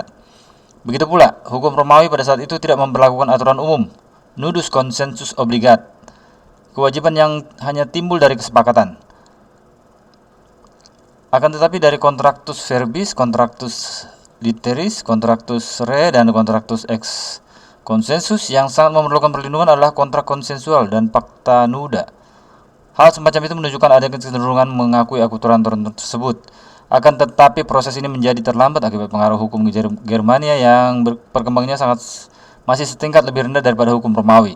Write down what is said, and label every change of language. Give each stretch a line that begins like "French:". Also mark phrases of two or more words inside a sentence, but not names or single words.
Indonesian: Begitu pula, hukum Romawi pada saat itu tidak memperlakukan aturan umum,
Latin: nudus consensus obligat,
Indonesian: kewajiban yang hanya timbul dari kesepakatan. Akan tetapi dari
Latin: contractus verbis, contractus literis, contractus re,
Indonesian: dan
Latin: contractus ex konsensus
Indonesian: yang sangat memerlukan perlindungan adalah kontrak konsensual dan
Latin: Pacta Nuda.
Indonesian: Hal semacam itu menunjukkan adanya kecenderungan mengakui aturan tersebut. Akan tetapi proses ini menjadi terlambat akibat pengaruh hukum Germania yang perkembangannya masih setingkat lebih rendah daripada hukum Romawi.